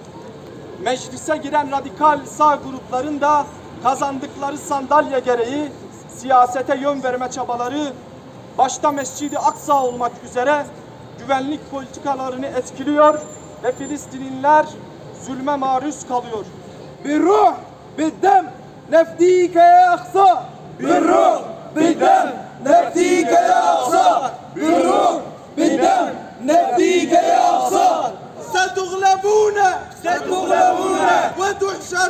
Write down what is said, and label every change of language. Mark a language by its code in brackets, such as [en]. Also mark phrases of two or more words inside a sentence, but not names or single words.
[tr] Meclise giren radikal sağ grupların da kazandıkları sandalye gereği siyasete yön verme çabaları başta Mescid-i Aksa olmak üzere güvenlik politikalarını etkiliyor ve Filistinliler zulme maruz kalıyor. [ar] بالروح بالدم نفديك يا أقصى بالروح بالدم نفديك يا أقصى بالروح بالدم نفديك يا أقصى ستغلبون ستغلبون وتحشرون